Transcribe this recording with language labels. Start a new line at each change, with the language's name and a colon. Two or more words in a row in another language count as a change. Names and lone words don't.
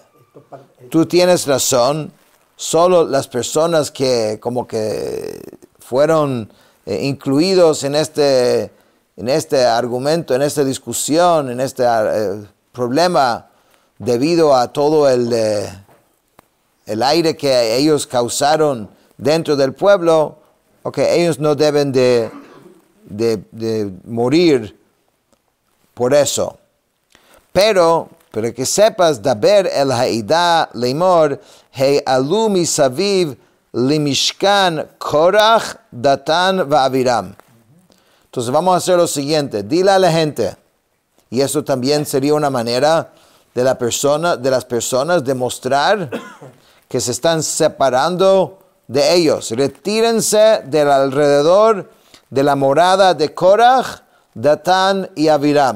Spanish: Tú tienes razón, solo las personas que como que fueron incluidos en este argumento, en esta discusión, en este problema, debido a todo el aire que ellos causaron dentro del pueblo, ellos no deben de de morir por eso. Pero que sepas,
Hebrew: דבר אל העדה לאמר העלו מסביב למשכן קרח דתן ואבירם.
Spanish: Entonces vamos a hacer lo siguiente, dile a la gente, y eso también sería una manera de las personas demostrar que se están separando de ellos. Retírense del alrededor de la morada de Korach, Datán y Aviram.